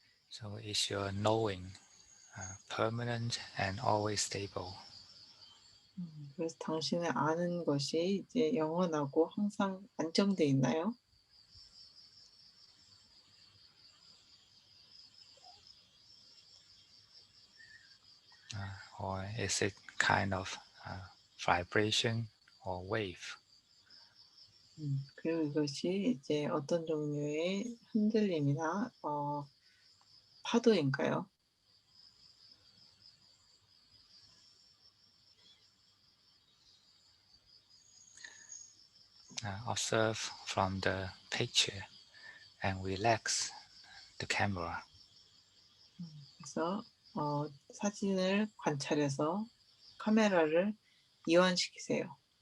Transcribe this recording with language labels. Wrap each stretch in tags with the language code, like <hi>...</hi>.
<en>So is your knowing permanent and always stable?</en> <ko>그래서 당신의 아는 것이 이제 영원하고 항상 안정돼 있나요?</ko> <en>Or is it kind of vibration or wave?</en> <ko>그리고 이것이 이제 어떤 종류의 흔들림이나 파도인가요?</ko> <en>Observe from the picture and relax the camera.</en> <ko>그래서 사진을 관찰해서 카메라를 이완시키세요.</ko>